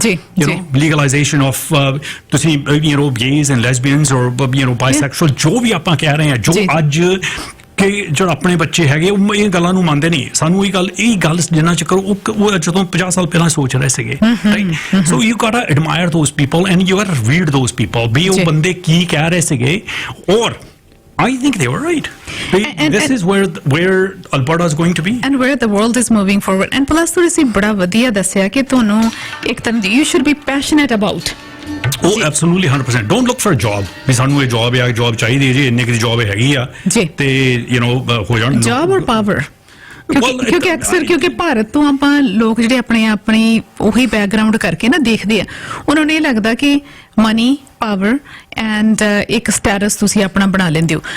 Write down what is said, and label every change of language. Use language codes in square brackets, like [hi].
[en] you know legalization of [pa] ਤੁਸੀਂ [en] you know gays and lesbians ਔਰ you know bisexual [pa] ਜੋ ਵੀ ਆਪਾਂ ਕਹਿ ਰਹੇ ਹਾਂ, ਜੋ ਅੱਜ ਕਿ ਜਿਹੜਾ ਆਪਣੇ ਬੱਚੇ ਹੈਗੇ ਉਹ ਇਹ ਗੱਲਾਂ ਨੂੰ ਮੰਨਦੇ ਨਹੀਂ। ਸਾਨੂੰ ਇਹ ਗੱਲ ਜਿੰਨਾ ਚਿਰ ਉਹ ਜਦੋਂ 50 ਸਾਲ ਪਹਿਲਾਂ ਸੋਚ ਰਹੇ ਸੀਗੇ, ਰਾਈਟ। [en] so you gotta admire those people and you gotta read those people [pa] ਵੀ ਉਹ ਬੰਦੇ ਕੀ ਕਹਿ ਰਹੇ ਸੀਗੇ। [en] ਔਰ I think they were right. This is where Alberta is going to be. And where the world is moving forward. And plus [pa] ਤੁਸੀਂ ਬੜਾ ਵਧੀਆ ਦੱਸਿਆ ਕਿ ਤੁਹਾਨੂੰ ਇੱਕ ਤਰ੍ਹਾਂ ਦੀ [en] you should be passionate about. Oh, absolutely 100%. Don't look for a job. [pa] ਵੀ ਸਾਨੂੰ ਇਹ ਜੌਬ ਚਾਹੀਦੀ ਹੈ ਜੀ, ਇੰਨੇ ਕਿ ਜੌਬ ਹੈਗੀ ਆ ਤੇ ਯੂ ਨੋ ਹੋ ਜਾਣ ਜੌਬ ਔਰ ਪਾਵਰ। ਕਿਉਂਕਿ ਅਕਸਰ ਕਿਉਂਕਿ ਭਾਰਤ ਤੋਂ ਆਪਾਂ ਲੋਕ ਜਿਹੜੇ ਆਪਣੀ ਉਹੀ ਬੈਕਗ੍ਰਾਉਂਡ ਕਰਕੇ ਨਾ ਦੇਖਦੇ ਆ, ਉਹਨਾਂ ਨੂੰ ਇਹ ਲੱਗਦਾ ਕਿ ਮਨੀ ਪਾਵਰ ਐਂਡ ਇੱਕ ਸਟੇਟਸ ਤੁਸੀਂ ਆਪਣਾ ਬਣਾ ਲੈਂਦੇ ਹੋ।